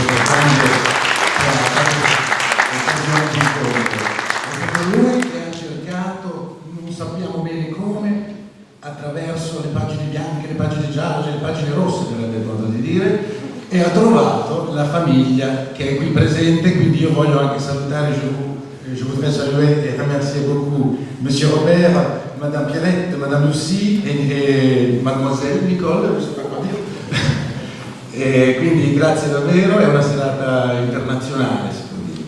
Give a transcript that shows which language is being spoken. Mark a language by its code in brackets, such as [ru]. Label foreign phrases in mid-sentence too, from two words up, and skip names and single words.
[it] stato lui che ha cercato, non sappiamo bene come, attraverso le pagine bianche, le pagine gialle, le pagine rosse, verrebbe modo di dire, e ha trovato la famiglia che è qui presente. Quindi io voglio anche salutare, [fr] je voudrais saluer et remercier beaucoup Monsieur Robert, Madame Pierrette, Madame Lucie e Mademoiselle Nicole, [it] non so cosa dire. E quindi grazie davvero, è una serata internazionale, si può dire.